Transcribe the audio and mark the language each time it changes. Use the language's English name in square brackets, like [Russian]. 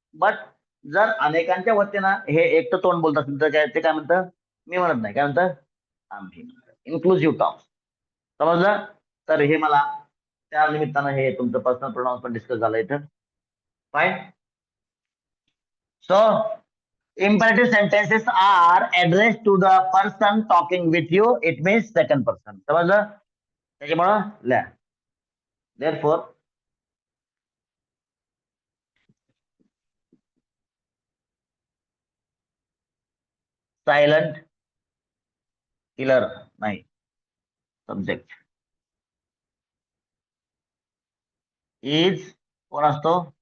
[Marathi] But जर अनेकांच्या वतीनं हे एकटं तोंड बोलत असेल तर काय, ते काय म्हणतं, मी म्हणत नाही, काय म्हणतं, आम्ही. Inclusive talk. समजलं. तर हे मला त्या निमित्तानं हे तुमचं पर्सनल प्रोनाउन्स पण डिस्कस झालं इथं. Fine. So [English] Imperative sentences are addressed to the person talking with you. It means second person. [Marathi] समजलं? त्याच्यामुळं लिहा. [English] Therefore, silent killer [Marathi] नाही. [English] Subject is [Marathi] कोण असतो?